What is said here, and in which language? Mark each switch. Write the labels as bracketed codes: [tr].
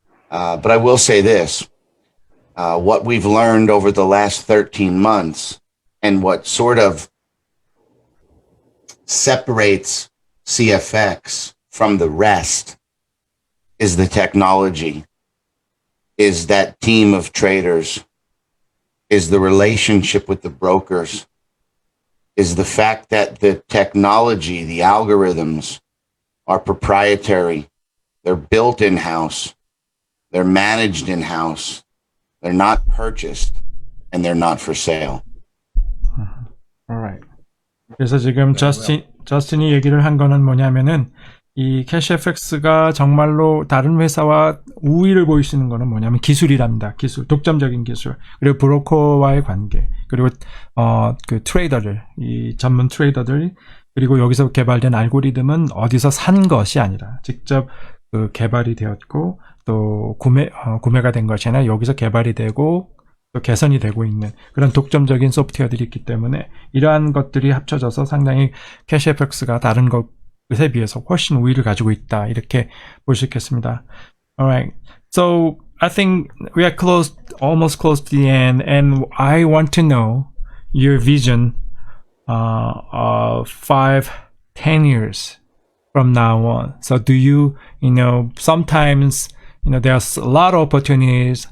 [en] But I will say this, what we've learned over the last 13 months and what sort of separates CFX from the rest is the technology, is that team of traders, is the relationship with the brokers, is the fact that the technology, the algorithms are proprietary. They're built in-house. They're managed in-house. They're not purchased, and they're not for sale. Alright. [ko] 그래서 지금 저스틴이 얘기를 한 거는 뭐냐면은 이 캐시FX가 정말로 다른 회사와 우위를 보이시는 거는 뭐냐면 기술이랍니다. 기술, 독점적인 기술. 그리고 브로커와의 관계. 그리고 그 트레이더들, 이 전문 트레이더들, 그리고 여기서 개발된 알고리즘은 어디서 산 것이 아니라 직접 그 개발이 되었고 또 구매가 된 것이 아니라 여기서 개발이 되고 또 개선이 되고 있는 그런 독점적인 소프트웨어들이 있기 때문에 이러한 것들이 합쳐져서 상당히 캐시FX가 다른 것에 비해서 훨씬 우위를 가지고 있다 이렇게 볼 수 있겠습니다. [en] Alright, so I think we are almost close to the end, and I want to know your vision of 5-10 years from now on. So do you sometimes there's a lot of opportunities.